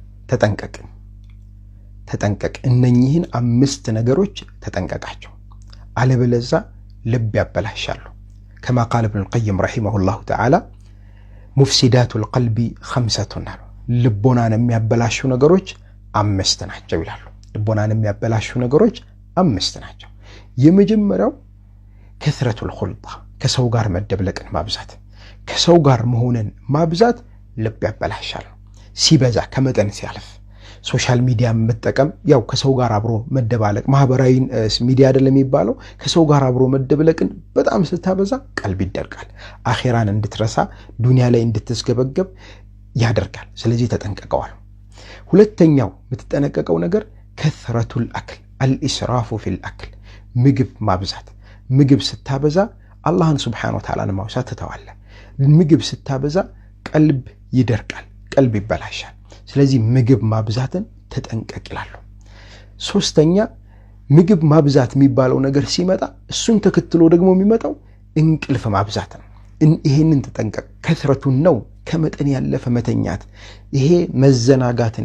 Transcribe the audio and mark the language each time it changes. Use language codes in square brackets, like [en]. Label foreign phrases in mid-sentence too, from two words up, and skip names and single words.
[am] ተጠንቀቅ እነኚህን 5 ነገሮች ተጠንቀቃቸው አለበለዛ ልብ ያበላሻሉ [ar] كما قال ابن القيم رحمه الله تعالى مفسدات القلب [am] 5 ልቦናን የሚያበላሹ ነገሮች 5 ናቸው ይላሉ ልቦናን የሚያበላሹ ነገሮች 5 ናቸው የመጀመሪያው [ar] كثرة الخلطة [am] ከሰው ጋር መደብለቅን ማብዛት ከሰው ጋር መሆንን ማብዛት ልብ ያበላሻል ሲበዛ ከመጠን ሲያልፍ [en] social media [am] መጠቀም ያው ከሰው ጋር አብሮ መደባለቅ ማህበራዊ ሚዲያ አይደለም የሚባለው ከሰው ጋር አብሮ መደብለቅን በጣም ስታበዛ ቀልብ ይደርቃል አኺራን እንድትረሳ ዱንያ ላይ እንድትስገበገብ ያደርጋል ስለዚህ ተጠንቀቀዋል ሁለተኛው የምትጠነቀቀው ነገር [ar] كثرة الأكل الإسراف في الأكل [am] ምግብ ማብዛት ምግብ ስታበዛ አላህን [ar] سبحانه وتعالى [am] ማውሳት ተተዋለ ምግብ ስታበዛ ቀልብ ይደርቃል ቀልብ ይበላሻል ስለዚህ ምግብ ማብዛትን ተጠንቀቅ ይላሉ ሶስተኛ ምግብ ማብዛት የሚባለው ነገር ሲመጣ እሱን ተከትሎ ደግሞ የሚመጣው እንቅልፍ ማብዛት ነው ይሄንን ተጠንቀቅ ከثرቱን ነው ከመጠን ያለፈ መተኛት ይሄ መዘናጋትን